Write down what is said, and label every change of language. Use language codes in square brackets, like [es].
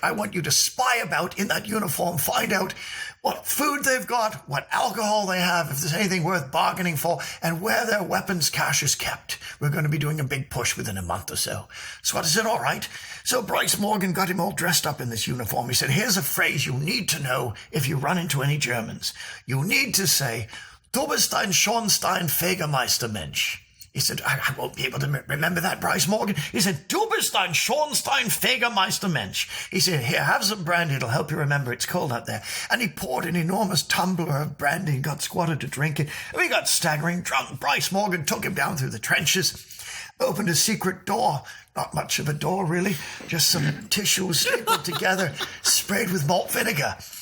[en] I want you to spy about in that uniform, find out what food they've got, what alcohol they have, if there's anything worth bargaining for, and where their weapons cache is kept. We're going to be doing a big push within a month or so. Swat said, all right. So Bryce Morgan got him all dressed up in this uniform. He said, here's a phrase you need to know if you run into any Germans. You need to say, [de] Du bist ein Schornstein Fegermeister Mensch. [en] He said, I won't be able to remember that, Bryce Morgan. He said, [de] Du bist ein Schornstein Fegermeister Mensch. [en] He said, here, have some brandy. It'll help you remember. It's cold out there. And he poured an enormous tumbler of brandy and got Squatter to drink it. And we got staggering drunk. Bryce Morgan took him down through the trenches, opened a secret door. Not much of a door, really. Just some tissue stapled together, sprayed with malt vinegar.